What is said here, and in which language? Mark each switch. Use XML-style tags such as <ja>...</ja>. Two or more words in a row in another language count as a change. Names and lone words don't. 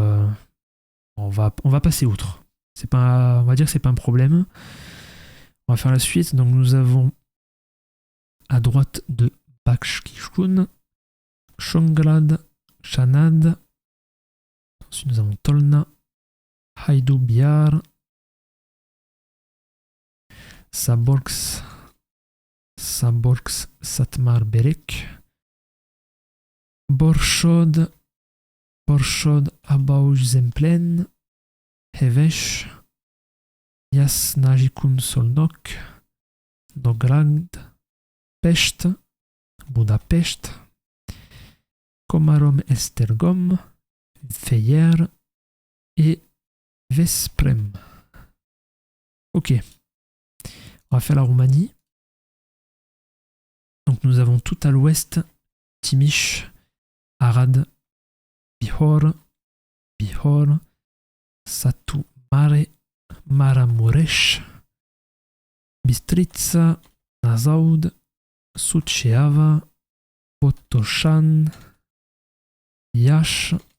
<fr>On va passer outre. On va dire que c'est pas un problème. On va faire la suite. Donc, nous avons à droite de Bakshkishkun, Shongrad, Shanad. Ensuite, nous avons Tolna, Haïdou-Biar, Saborks, Satmar Berek, Borshod, Abauj Zemplen, Hevesh, Yasnajikun Solnok, Nograd, Pest, Budapest, Komarom Estergom, Feyer et Vesprem. Ok. On va faire la Roumanie. Donc nous avons tout à l'ouest Timiș, Arad, Bihor, Satu Mare, Maramureș, Bistrița, Nazaud, Suceava, Botoșan, Iași,</fr>